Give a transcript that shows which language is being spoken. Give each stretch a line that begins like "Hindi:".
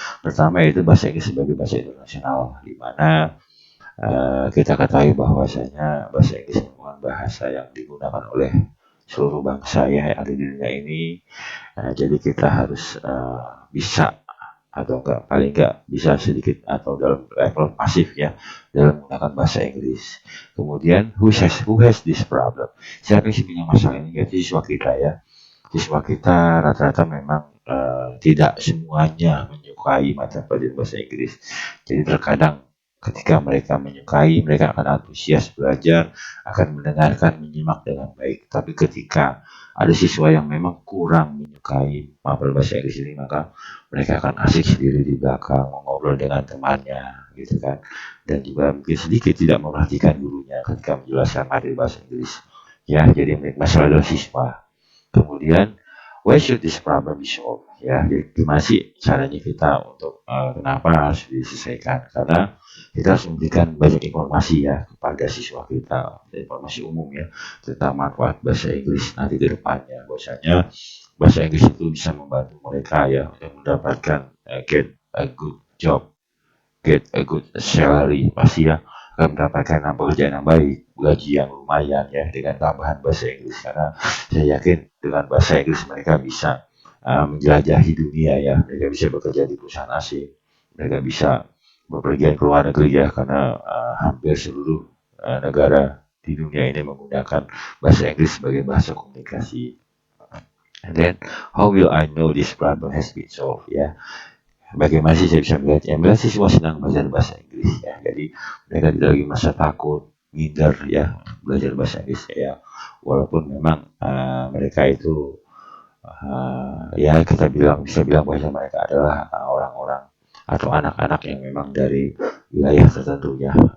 Indonesian: Pertama itu bahasa Inggris sebagai bahasa internasional, di mana kita ketahui bahwasanya bahasa Inggris merupakan bahasa yang digunakan oleh seluruh bangsa ya yang ada di dunia ini. Jadi kita harus bisa atau enggak paling enggak bisa sedikit atau dalam level pasif ya dalam menggunakan bahasa Inggris. Kemudian
English: who has this problem?
Indonesian: Siapa sih punya masalah ini? Yaitu siswa kita ya. Siswa kita rata-rata memang tidak semuanya menyukai mata pelajaran bahasa Inggris. Jadi terkadang ketika mereka menyukai, mereka akan antusias belajar, akan mendengarkan, menyimak dengan baik. Tapi ketika ada siswa yang memang kurang menyukai mapel bahasa Inggris ini, maka mereka akan asik sendiri di belakang, mengobrol dengan temannya, gitu kan. Dan juga mungkin sedikit tidak memperhatikan gurunya ketika menjelaskan materi bahasa Inggris. Ya, jadi masalah adalah siswa. Kemudian,
English: why should this problem be solved?
Indonesian: Ya, gimana sih caranya kita untuk kenapa harus diselesaikan? Karena kita harus memberikan banyak informasi ya kepada siswa kita, informasi umum ya tentang manfaat bahasa Inggris nanti ke depannya. Bahwasanya bahasa Inggris itu bisa membantu mereka ya untuk mendapatkan
English: get a good job, get a good salary,
Indonesian: pasti ya akan mendapatkan pekerjaan yang baik, gaji yang lumayan ya dengan tambahan bahasa Inggris. Karena saya yakin dengan bahasa Inggris mereka bisa menjelajahi dunia ya, mereka bisa bekerja di perusahaan asing, mereka bisa bepergian ke luar negeri ya, karena hampir seluruh negara di dunia ini menggunakan bahasa Inggris sebagai bahasa komunikasi.
English: And then how will I know this problem has been solved ya?
Indonesian: Bagaimana sih saya bisa melihatnya? Mereka sih semua senang belajar bahasa Inggris ya. Jadi mereka tidak lagi merasa takut, minder ya belajar bahasa Inggris ya. Walaupun memang mereka itu ya kita bisa bilang bahwa mereka adalah orang-orang atau anak-anak yang memang dari wilayah tertentu ya.